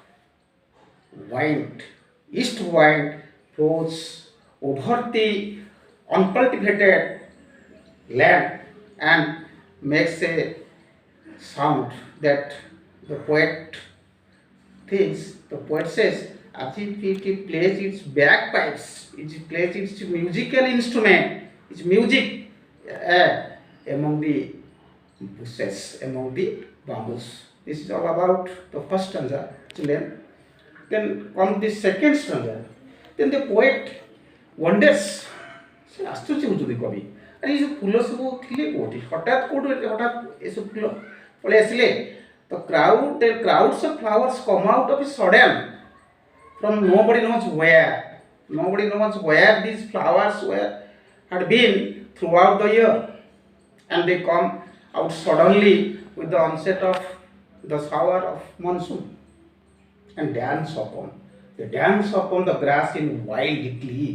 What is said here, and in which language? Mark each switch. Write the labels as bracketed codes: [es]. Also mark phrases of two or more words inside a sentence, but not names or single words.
[en] wind, east wind blows over the uncultivated land and makes a sound that the poet thinks, the poet says, as if it plays its bagpipes, it plays its musical instrument, its music among the bushes, among the bamboos. This is all about the first stanza, children. Then on the second stanza, then the poet wonders, [or] ସେ ଆଶ୍ଚର୍ଯ୍ୟ ହେଉଛନ୍ତି କବି, ଆରେ ଏଇ ଯେଉଁ ଫୁଲ ସବୁ ଥିଲେ କେଉଁଠି, ହଠାତ୍ କେଉଁଠୁ ହଠାତ୍ ଏସବୁ ଫୁଲ ପଳେଇ ଆସିଲେ? [en] The crowds of flowers come out of a sudden from nobody knows where. Nobody knows where these flowers had been throughout the year, and they come out suddenly with the onset of the shower of monsoon and dance upon the grass in wild glee.